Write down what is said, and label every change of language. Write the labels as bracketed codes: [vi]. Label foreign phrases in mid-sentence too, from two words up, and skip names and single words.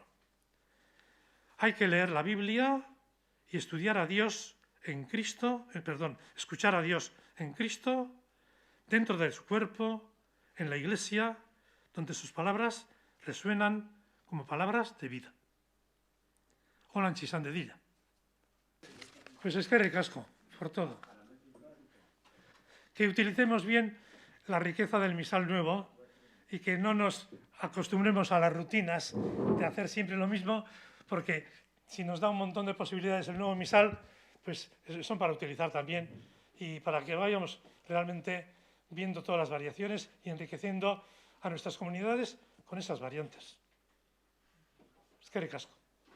[es] Hay que leer la Biblia y estudiar a Dios en Cristo, escuchar a Dios en Cristo, dentro de su cuerpo, en la Iglesia, donde sus palabras resuenan como palabras de vida. Hola, Chisan de Dilla. Pues [eu] eskerrik asko [es] por todo. Que utilicemos bien la riqueza del misal nuevo y que no nos acostumbremos a las rutinas de hacer siempre lo mismo, porque si nos da un montón de posibilidades el nuevo misal, pues son para utilizar también y para que vayamos realmente viendo todas las variaciones y enriqueciendo a nuestras comunidades con esas variantes. [eu] Eskerrik asko.